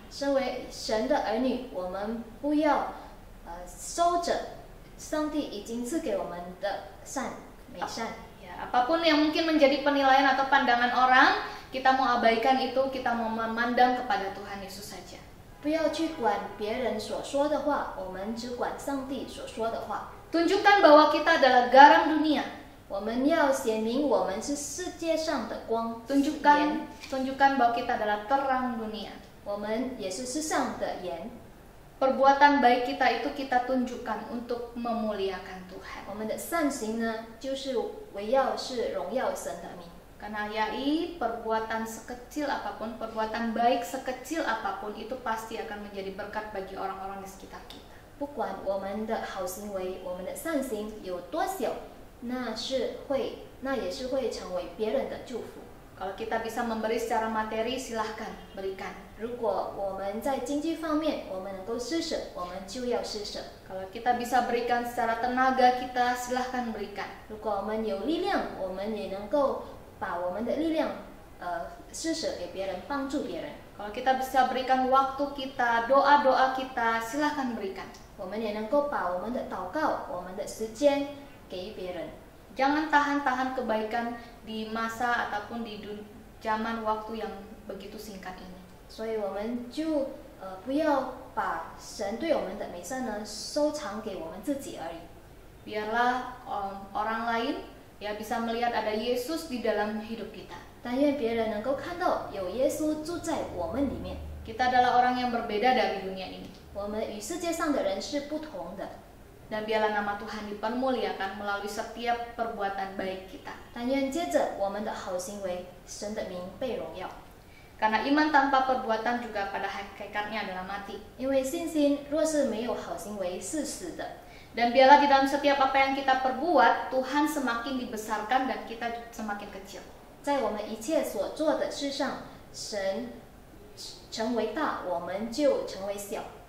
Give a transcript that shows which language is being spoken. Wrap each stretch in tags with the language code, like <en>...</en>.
<zh>身为神的儿女，我们不要收着上帝已经赐给我们的美善。</zh> <id>Ya, apapun yang mungkin menjadi penilaian atau pandangan orang, kita mau abaikan itu, kita mau memandang kepada Tuhan Yesus saja.</id> <zh>不要去管别人所说的话，我们只管上帝所说的话。</zh> <id>Tunjukkan bahwa kita adalah garam dunia.</id> <zh>我们要显明我们是世界上的光。</zh> <id>Tunjukkan bahwa kita adalah terang dunia.</id> <zh>我们也是世上的盐。</zh> <id>Perbuatan baik kita itu kita tunjukkan untuk memuliakan Tuhan.</id> <zh>我们的善行呢，就是围绕是荣耀神的名。</zh> <id>Karena yai perbuatan sekecil apapun, perbuatan baik sekecil apapun itu pasti akan menjadi berkat bagi orang-orang di sekitar kita.</id> <zh>不管我们的好行为，我们的善行有多小，那也是会成为别人的祝福。</zh> <id>Kalau kita bisa memberi secara materi, silahkan berikan.</id> <zh>如果我们在经济方面我们能够施舍，我们就要施舍。</zh> <id>Kalau kita bisa berikan secara tenaga kita, silahkan berikan.</id> <zh>如果我们有力量，我们也能够把我们的力量施舍给别人，帮助别人。</zh> <id>Kalau kita bisa berikan waktu kita, doa-doa kita, silahkan berikan.</id> <zh>我们也能够把我们的祷告、我们的时间给别人。</zh> <id>Jangan tahan-tahan kebaikan di masa ataupun di zaman waktu yang begitu singkat ini.</id> <zh>所以我们就不要把神对我们的美善呢收藏给我们自己而已。</zh> <id>Biarlah orang lain ya bisa melihat ada Yesus di dalam hidup kita.</id> <zh>但愿别人能够看到有耶稣住在我们里面。</zh> <id>Kita adalah orang yang berbeda dari dunia ini.</id> <zh>我们与世界上的人是不同的。</zh> <id>Dan biarlah nama Tuhan dipermuliakan melalui setiap perbuatan baik kita.</id> <zh>但愿接着我们的好行为，神的名被荣耀。</zh> <id>Karena iman tanpa perbuatan juga pada hakikatnya adalah mati.</id> <zh>因为信心若是没有好行为是死的。</zh> <id>Dan biarlah di dalam setiap apa yang kita perbuat, Tuhan semakin dibesarkan dan kita semakin kecil.</id> <zh>在我们一切所做的事上，神成为大，我们就成为小。</zh>